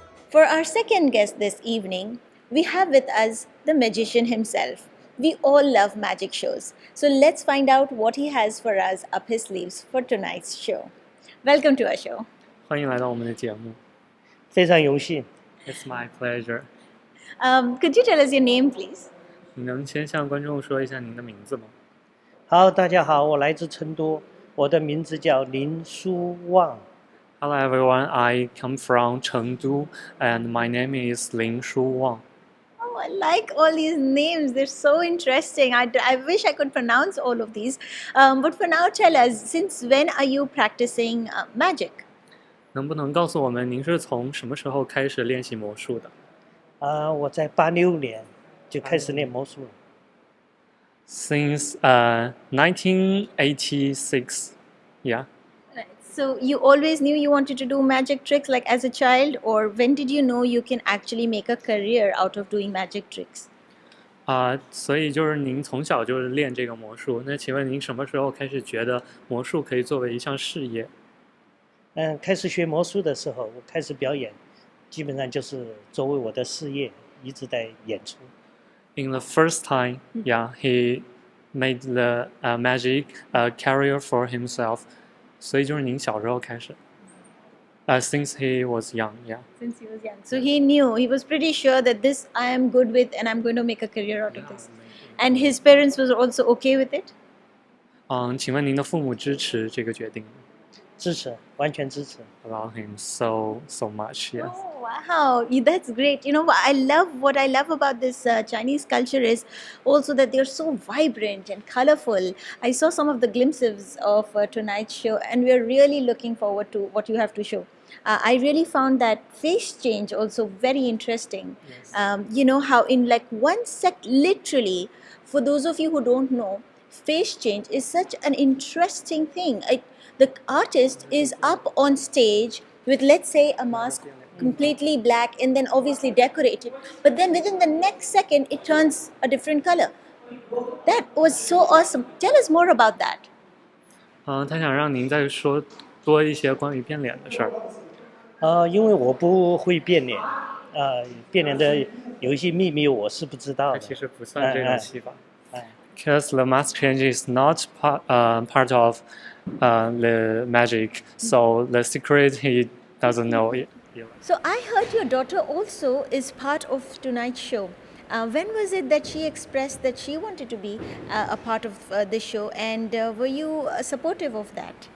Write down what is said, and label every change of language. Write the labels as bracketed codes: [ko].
[en] For our second guest this evening, we have with us the magician himself. We all love magic shows, so let's find out what he has for us up his sleeves for tonight's show. Welcome to our show. [zh] 欢迎来到我们的节目。非常荣幸。 [en] It's my pleasure. Could you tell us your name, please? [zh] 你能先向观众说一下您的名字吗？好，大家好，我来自成都，我的名字叫林书旺。 [en] Hello everyone, I come from Chengdu, and my name is Lin Shu Wang. Oh, I like all these names. They're so interesting. I wish I could pronounce all of these. But for now, tell us, since when are you practicing magic? [zh] 能不能告诉我们您是从什么时候开始练习魔术的？我在86年就开始练魔术了。 [en] Since 1986, yeah. So you always knew you wanted to do magic tricks like as a child, or when did you know you can actually make a career out of doing magic tricks? [zh] 所以就是您从小就是练这个魔术。那请问您什么时候开始觉得魔术可以作为一项事业？开始学魔术的时候，我开始表演，基本上就是作为我的事业一直在演出。 [en] In the first time, yeah, he made the magic career for himself. [zh] 所以就是您小时候开始， [en] since he was young, yeah. Since he was young. So he knew, he was pretty sure that this I am good with and I'm going to make a career out of this. And his parents was also okay with it? [zh] 请问您的父母支持这个决定吗？支持，完全支持。 [en] Allow him so much, yes. Oh, wow. That's great. What I love about this Chinese culture is also that they're so vibrant and colorful. I saw some of the glimpses of tonight's show, and we're really looking forward to what you have to show. I really found that face change also very interesting. Yes. How in like 1 sec, literally, for those of you who don't know, face change is such an interesting thing. The artist is up on stage with, let's say, a mask completely black and then obviously decorated, but then within the next second it turns a different color. That was so awesome. Tell us more about that. [zh] 他想让您再说多一些关于变脸的事儿。因为我不会变脸，变脸的有一些秘密我是不知道的。其实不算这种戏法。 [en] Because the mask change is not part of the magic, so the secret he doesn't know it. So I heard your daughter also is part of tonight's show. When was it that she expressed that she wanted to be a part of the show, and were you supportive of that?